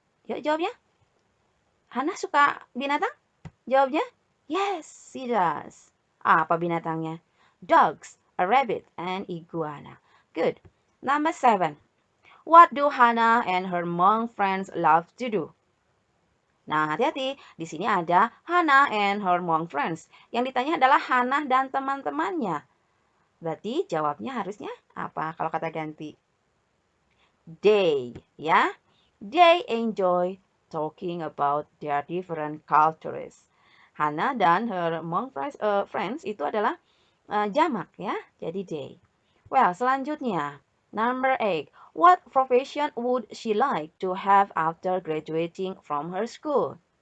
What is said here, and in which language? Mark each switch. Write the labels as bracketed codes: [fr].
[id] Yuk jawabnya. Hana suka binatang? Jawabnya, [en] yes, she does. [id] Apa binatangnya? [en] Dogs, a rabbit, and iguana. Good. Number 7. What do Hannah and her monk friends love to do? [id] Nah, hati-hati. Di sini ada [en] Hannah and her monk friends. [id] Yang ditanya adalah Hannah dan teman-temannya. Berarti jawabnya harusnya apa kalau kata ganti? They, ya. [en] They enjoy talking about their different cultures. [id] Hannah dan [en] her monk friends [id] itu adalah jamak ya, jadi they. [en] Well, [id] selanjutnya, [en] number 8. What profession would she like to have after graduating from her school?